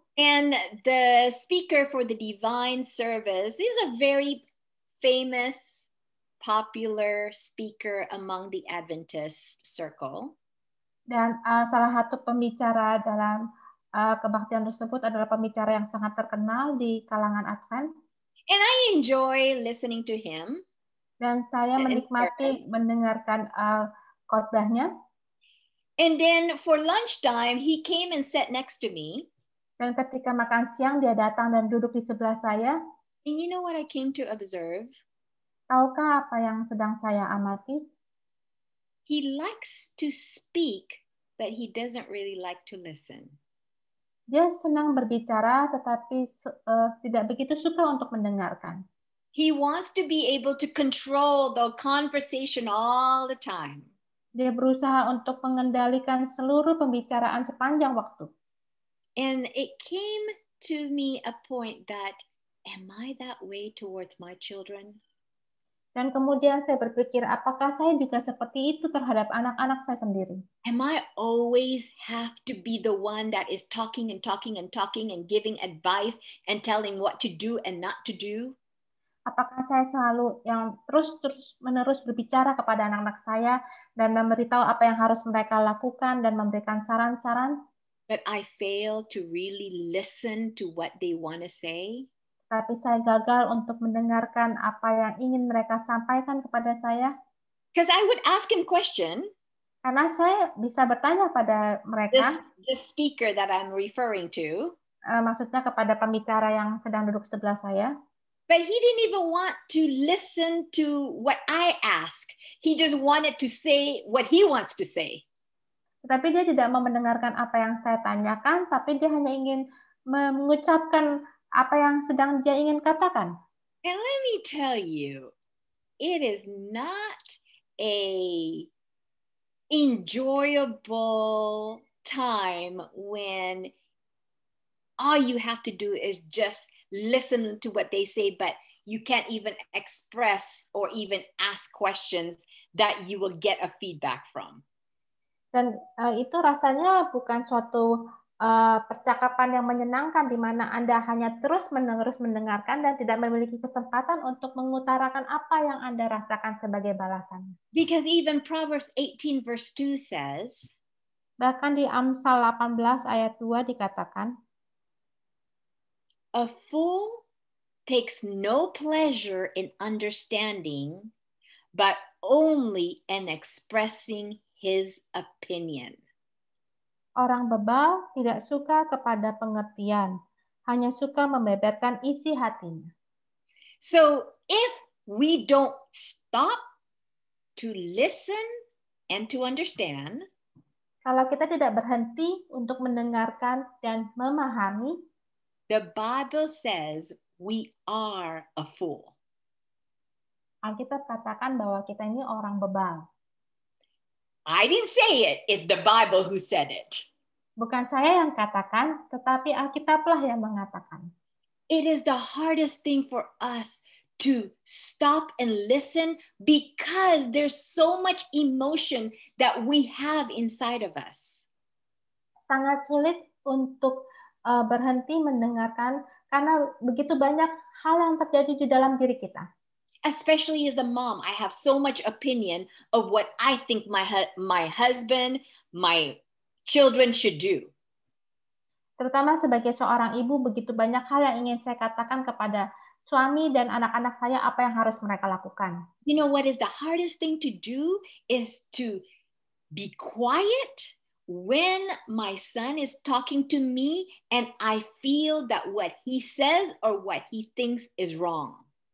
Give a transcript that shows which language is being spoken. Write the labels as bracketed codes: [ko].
[en] And the speaker for the divine service is a very famous, popular speaker among the Adventist circle. [id] Dan salah satu pembicara dalam kebaktian tersebut adalah pembicara yang sangat terkenal di kalangan Advent. [en] And I enjoy listening to him. [id] Dan saya menikmati mendengarkan khotbahnya. [en] And then for lunchtime, he came and sat next to me. [id] Dan ketika makan siang, dia datang dan duduk di sebelah saya. [en] And you know what I came to observe? [id] Tahukah apa yang sedang saya amati? [en] He likes to speak, but he doesn't really like to listen. [id] Dia senang berbicara, tetapi tidak begitu suka untuk mendengarkan. [en] He wants to be able to control the conversation all the time. [id] Dia berusaha untuk mengendalikan seluruh pembicaraan sepanjang waktu. [en] And it came to me a point that, am I that way towards my children? [id] Dan kemudian saya berpikir, apakah saya juga seperti itu terhadap anak-anak saya sendiri? [en] Am I always have to be the one that is talking and talking and talking and giving advice and telling what to do and not to do? [id] Apakah saya selalu yang terus-menerus berbicara kepada anak-anak saya dan memberitahu apa yang harus mereka lakukan dan memberikan saran-saran? [en] But I fail to really listen to what they want to say. [id] Tapi saya gagal untuk mendengarkan apa yang ingin mereka sampaikan kepada saya. [en] Because I would ask him question. [id] Karena saya bisa bertanya pada mereka. [en] The speaker that I'm referring to. [id] Maksudnya kepada pembicara yang sedang duduk sebelah saya. [en] But he didn't even want to listen to what I ask. He just wanted to say what he wants to say. [id] Tetapi dia tidak mau mendengarkan apa yang saya tanyakan, tapi dia hanya ingin mengucapkan apa yang sedang dia ingin katakan. [en] And let me tell you, it is not a enjoyable time when all you have to do is just listen to what they say, but you can't even express or even ask questions that you will get a feedback from. [id] Dan itu rasanya bukan suatu percakapan yang menyenangkan di mana Anda hanya terus mendengarkan dan tidak memiliki kesempatan untuk mengutarakan apa yang Anda rasakan sebagai balasan. [en] Because even Proverbs 18 verse 2 says, [id] bahkan di Amsal 18 ayat 2 dikatakan, [en] a fool takes no pleasure in understanding, but only in expressing his opinion. [id] Orang bebal tidak suka kepada pengertian, hanya suka membeberkan isi hatinya. [en] So if we don't stop to listen and to understand, [id] kalau kita tidak berhenti untuk mendengarkan dan memahami, [en] the Bible says we are a fool. [id] Alkitab katakan bahwa kita ini orang bebal. [en] I didn't say it, it's the Bible who said it. [id] Bukan saya yang katakan, tetapi Alkitablah yang mengatakan. [en] It is the hardest thing for us to stop and listen because there's so much emotion that we have inside of us. [id] Sangat sulit untuk berhenti mendengarkan karena begitu banyak hal yang terjadi di dalam diri kita. [en] Especially as a mom, I have so much opinion of what I think my husband, my children should do. [id] Terutama sebagai seorang ibu, begitu banyak hal yang ingin saya katakan kepada suami dan anak-anak saya apa yang harus mereka lakukan. [en] You know what is the hardest thing to do is to be quiet when my son is talking to me and I feel that what he says or what he thinks is wrong.